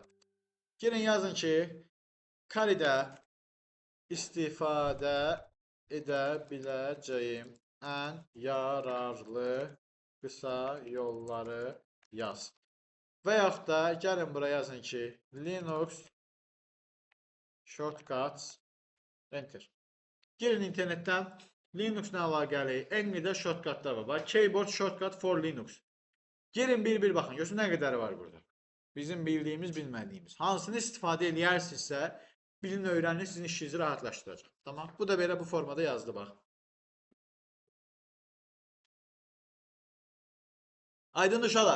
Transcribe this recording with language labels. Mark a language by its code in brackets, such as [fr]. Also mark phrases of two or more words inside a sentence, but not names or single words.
[az] Girin yazın ki, Kalidə istifadə edə biləcəyim ən yararlı qısa yolları yaz. Və yaxud da gəlin buraya yazın ki, [en] Linux Shortcuts Enter. [az] Girin internetdən Linux'la əlaqəli ən qədər shortcutlar var. [en] Keyboard shortcut for Linux. [az] Girin bir baxın. Görün nə qədəri var burada. Bizim bildiyimiz, bilmədiyimiz. Hansını istifadə edərsinizsə, bilin, öyrənin, sizin işinizi rahatlaşdıracaq. Tamam. Bu da belə bu formada yazdı bax. Aydın uşaqlar.